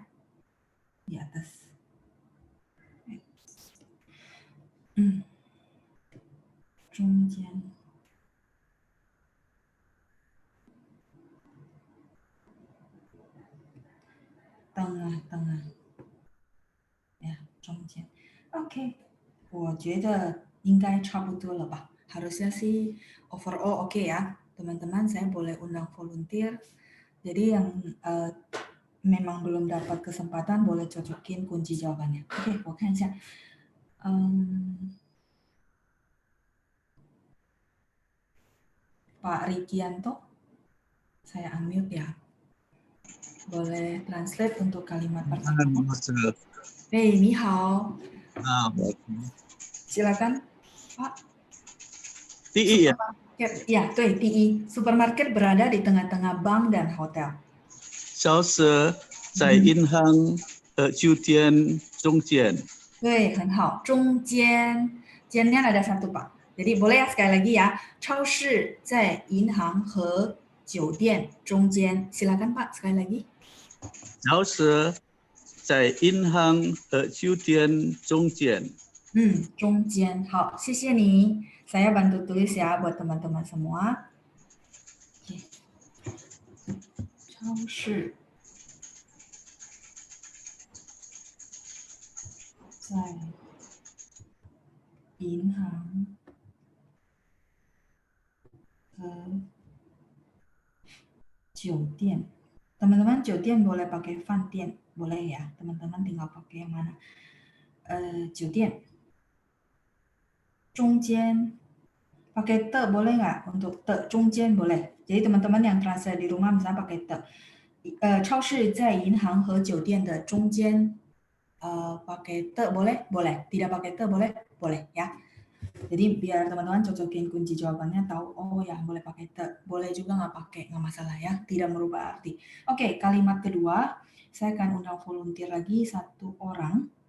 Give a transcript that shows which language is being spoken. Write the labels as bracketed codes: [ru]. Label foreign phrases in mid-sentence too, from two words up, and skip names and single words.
[id] Di atas. Zhongjian. Tengah-tengah. Ya, [zh] 中间. Oke. 我觉得应该差不多了吧. [id] Harusnya sih overall oke ya. Teman-teman, saya boleh undang volunteer. Jadi yang memang belum dapat kesempatan boleh cocokin kunci jawabannya. Oke, [zh] 我看一下. [id] Pak Rikianto, saya unmute ya. Boleh translate untuk kalimat pertama. [zh] Hey, 你好. [id] Silakan, Pak. [zh] 第一呀， [id] Ya, [zh] 对，第一 [id] supermarket berada di tengah-tengah bank dan hotel. [zh] 超市在银行和酒店中间。对，很好，中间间nya [id] ada satu Pak. Jadi boleh ya sekali lagi ya. [zh] 超市在银行和酒店中间. [id] Silakan Pak sekali lagi. [zh] 超市在银行和酒店中间。中间. 好，谢谢你. [id] Saya bantu tulis ya buat teman-teman semua. Oke. [zh] 超市在银行和酒店. [id] Teman-teman, 酒店 boleh pakai 饭店, boleh ya. Teman-teman tinggal pakai yang mana. 酒店. 中间 pakai te boleh nggak? Untuk te 中间 boleh. Jadi teman-teman yang translate di rumah misalnya pakai te. [zh] 超市在银行和酒店的中间. [id] Pakai te boleh? Boleh. Tidak pakai te boleh? Boleh ya. Jadi biar teman-teman cocokin kunci jawabannya tahu, oh ya boleh pakai te, boleh juga nggak pakai, nggak masalah ya, tidak merubah arti. Oke, kalimat kedua, saya akan undang volunteer lagi satu orang.